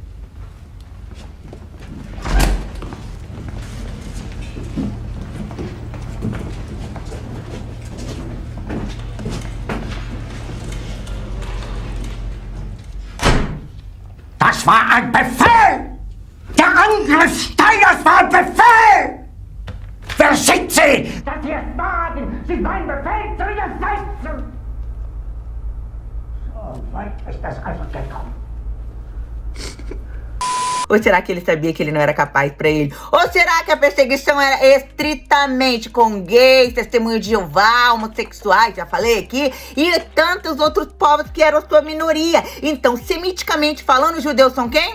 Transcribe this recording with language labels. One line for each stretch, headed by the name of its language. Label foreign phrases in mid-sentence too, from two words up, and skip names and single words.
German: Das war ein Befehl! Der Angriff Steiners war ein Befehl! Wer schickt Sie? Dass Sie es wagen, sich meinen Befehl zu widersetzen! So weit ist das also gekommen.
Portuguese: Ou será que ele sabia que ele não era capaz para ele? Ou será que a perseguição era estritamente com gays, testemunhos de Jeová, homossexuais, já falei aqui, e tantos outros povos que eram sua minoria? Então, semiticamente falando, os judeus são quem?